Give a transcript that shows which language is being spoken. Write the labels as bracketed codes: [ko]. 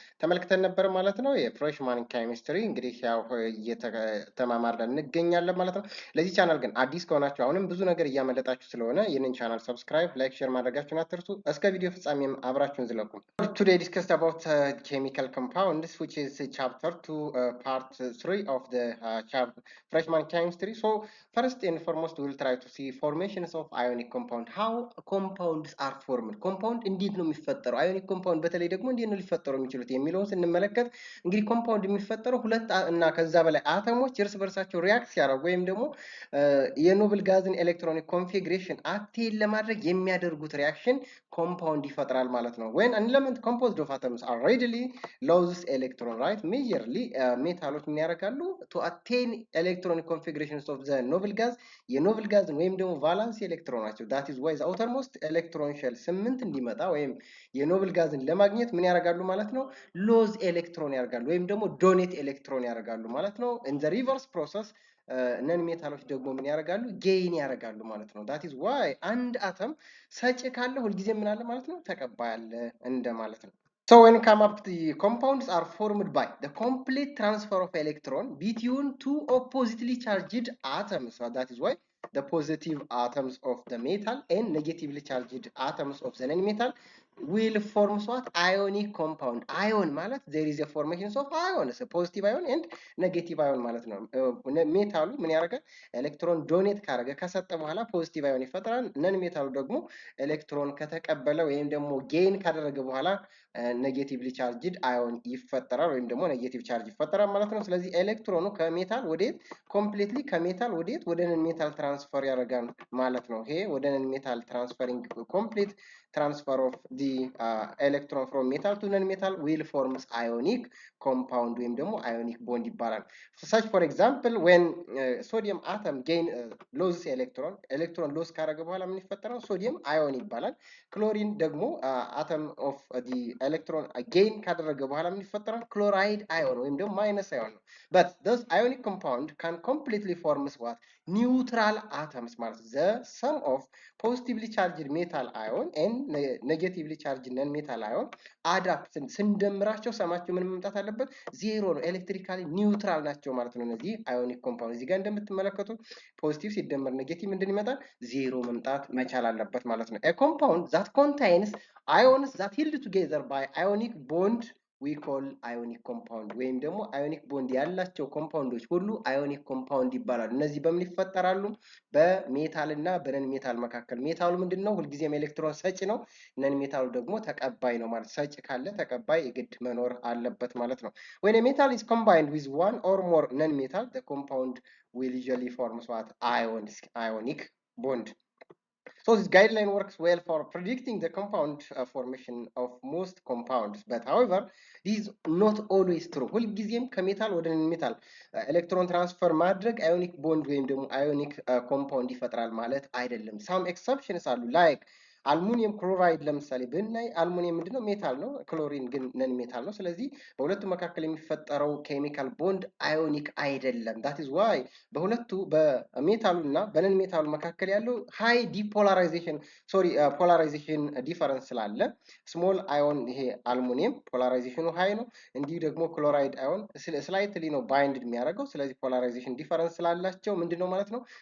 [am] ተመልክተን ነበር ማለት ነው። የፍሬሽማን ኬሚስትሪ እንግዲህ ያው እየተማማርን እንገኛለን ማለት ነው። ለዚህ ቻናል ግን አዲስ ከሆናችሁ አሁንም ብዙ ነገር እያመለጣችሁ ስለሆነ ይህንን ቻናል ሰብስክራይብ፣ ላይክ፣ ሼር ማድረጋችሁን አትርሱ። እስከ ቪዲዮ ፍጻሜም አብራችሁን ዝለቁ። [en] Today discussed about chemical compounds, which is chapter 2, part 3 of the freshman chemistry. So first and foremost, we will try to see formations of ionic compound. How compounds are formed. Compound indeed [am] ነው የሚፈጠረው። ionic compound በተለይ ደግሞ እንዴት ነው ሊፈጠሩ የሚችሉት የሚለውን ስንመለከት እንግዲህ compound የሚፈጠረው ሁለት እና ከዛ በላይ አተሞች እርስ በርሳቸው ሪያክት ሲያደርጉ ወይም ደግሞ የኖብል ጋዝን ኤሌክትሮኒክ ኮንፊግሬሽን አቴን ለማድረግ የሚያደርጉት ሪያክሽን compound ይፈጥራል ማለት ነው። [en] when an element composed of atoms are readily loses electron, right? Majorly [am] ሜታሎች ምን ያደርጋሉ? [en] to attain electronic configurations of the noble gas [am] የኖብል ጋዝን ወይም ደግሞ ቫላንስ ኤሌክትሮን ናቸው። [en] that is why the outermost electron shell [am] 8 እንዲመጣ ወይም የኖብል ጋዝን ለማግኘት ምን ያደርጋሉ ማለት ነው? ሎዝ ኤሌክትሮን ያደርጋሉ ወይም ደግሞ ዶኔት ኤሌክትሮን ያደርጋሉ ማለት ነው። [en] in the reverse process [am] ነን ሜታሎች ደግሞ ምን ያደርጋሉ? ጌይን ያደርጋሉ ማለት ነው። [en] that is why [am] አንድ አተም ሰጪ ካለ ሁልጊዜ ምን አለ ማለት ነው? ተቀባይ አለ እንደ ማለት ነው። [en] So when come up, the compounds are formed by the complete transfer of electron between two oppositely charged atoms. So that is why the positive atoms of the metal and negatively charged atoms of the non-metal will form what? Ionic compound. Ion ማለት there is a formation of ions, a positive ion and negative ion [am] ማለት ነው። ሜታሉ ምን ያደርጋል? ኤሌክትሮን ዶኔት ካደረገ ከሰጠ በኋላ ፖዚቲቭ አዮን ይፈጠራል። ነን ሜታሉ ደግሞ ኤሌክትሮን ከተቀበለ ወይም ደግሞ ጌይን ካደረገ በኋላ ኔጌቲቭሊ ቻርጅድ አዮን ይፈጠራል ወይም ደግሞ ኔጌቲቭ ቻርጅ ይፈጠራል ማለት ነው። ስለዚህ ኤሌክትሮኑ ከሜታል ወዴት ኮምፕሊትሊ ከሜታል ወዴት ወደ ነን ሜታል ትራንስፈር ያደርጋል ማለት ነው። ይሄ ወደ ነን ሜታል ትራንስፈሪንግ ኮምፕሊት [en] transfer of the electron from metal to non-metal will forms ionic compound [am] ወይም ደግሞ [en] ionic bond [am] ይባላል። [en] such for example when sodium atom gain loses electron loss [am] ካደረገ በኋላ ምን ይፈጠራል? ሶዲየም አዮን ይባላል። ክሎሪን ደግሞ [en] atom of the electron [am] gain ካደረገ በኋላ ምን ይፈጠራል? ክሎራይድ አዮን ወይም ደግሞ ማይነስ አዮን ነው። [en] but those ionic compound can completely forms what? neutral atoms ማለት the sum of positively charged metal ion and negatively charged non metal ion [am] አዳፕት ስንደምራቸው ሰማቸው ምን መምጣት አለበት? ዜሮ ነው። ኤሌክትሪካሊ ኒውትራል ናቸው ማለት ነው። እነዚህ አዮኒክ ኮምፓውንድ እዚህ ጋር እንደምትመለከቱት ፖዚቲቭ ሲደመር ኔጌቲቭ ምንድን ይመጣል? ዜሮ መምጣት መቻል አለበት ማለት ነው። [en] a compound that contains ions that held together by ionic bond we call ionic compound ወይም ደግሞ ionic bond [am] ያላቸው ኮምፓውንዶች ሁሉ [en] ionic compound [am] ይባላሉ። እነዚህ በምን ይፈጠራሉ? በሜታል እና በነን ሜታል መካከል። ሜታሉ ምንድነው? ሁልጊዜም ኤሌክትሮን ሰጪ ነው። ነን ሜታሉ ደግሞ ተቀባይ ነው ማለት ሰጪ ካለ ተቀባይ የግድ መኖር አለበት ማለት ነው። [en] when a metal is combined with one or more non metal the compound will usually form what? Ionic bond. So this guideline works well for predicting the compound formation of most compounds, but however this is not always true. [am] ሁልጊዜም ከሜታል ወደ ሜታል ኤሌክትሮን ትራንስፈር ማድረግ አዮኒክ ቦንድ ወይም ደግሞ አዮኒክ ኮምፓውንድ ይፈጥራል ማለት አይደለም። [en] some exceptions [am] አሉ like አልሙኒየም ክሎራይድ ለምሳሌ ብናይ አልሙኒየም ምንድነው? ሜታል ነው። ክሎሪን ግን ነን ሜታል ነው። ስለዚህ በሁለቱ መካከል የሚፈጠረው ኬሚካል ቦንድ አዮኒክ አይደለም። [en] that is why [am] በሁለቱ በሜታሉ እና በነን ሜታሉ መካከል ያለው ሃይ ዲፖላራይዜሽን ፖላራይዜሽን ዲፈረንስ ስላለ ስሞል አዮን ይሄ አልሙኒየም ፖላራይዜሽኑ ሃይ ነው። እንዲሁ ደግሞ ክሎራይድ አዮን ስላይትሊ ነው ባይንድ የሚያደርገው። ስለዚህ ፖላራይዜሽን ዲፈረንስ ስላላቸው ምንድነው ማለት ነው?